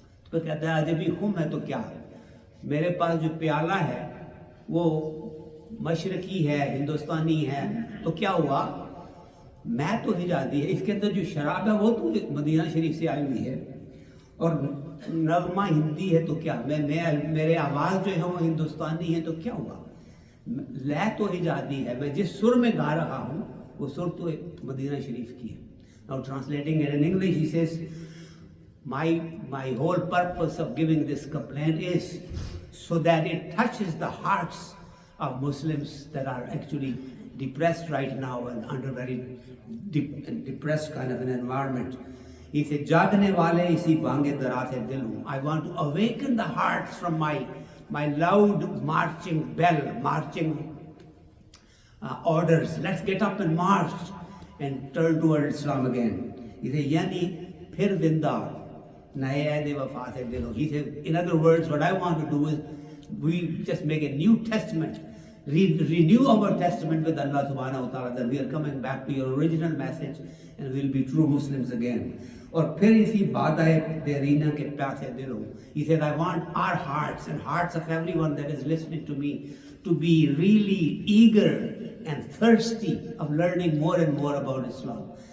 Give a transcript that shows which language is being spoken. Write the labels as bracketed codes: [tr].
[ur] تو کہتا ہے عجبی ہوں میں تو کیا، میرے پاس جو پیالہ ہے وہ مشرقی ہے، ہندوستانی ہے، تو کیا ہوا، میں تو حجازی ہے. اس کے اندر جو شراب ہے وہ تو مدینہ شریف سے آئی ہوئی ہے، اور نغمہ ہندی ہے، تو کیا میرے آواز جو ہے وہ ہندوستانی ہے، تو کیا ہوا، لے تو حجازی ہے. میں جس سر میں گا رہا ہوں وہ سر تو مدینہ شریف کی ہے. [en] Now translating it in English, he says, my whole purpose of giving this complaint is so that it touches the hearts of Muslims that are actually depressed right now and under very depressed kind of an environment. He said, [ur] جاگنے والے اسی بانگ درا سے دل ہوں. [en] I want to awaken the hearts from my loud marching bell, marching orders. Let's get up and march and turn toward Islam again. He said, [ur] یعنی پھر زندہ نئے عہد وفا سے دل ہو. [en] He said, in other words, what I want to do is we just make a new testament, renew our testament with Allah subhanahu wa ta'ala, that we are coming back to your original message and we'll be true Muslims again. [ur] اور پھر اسی بادائے دیرینہ کے پیاسے دل ہوں. [en] He said, I want our hearts and hearts of everyone that is listening to me to be really eager and thirsty of learning more and more about Islam.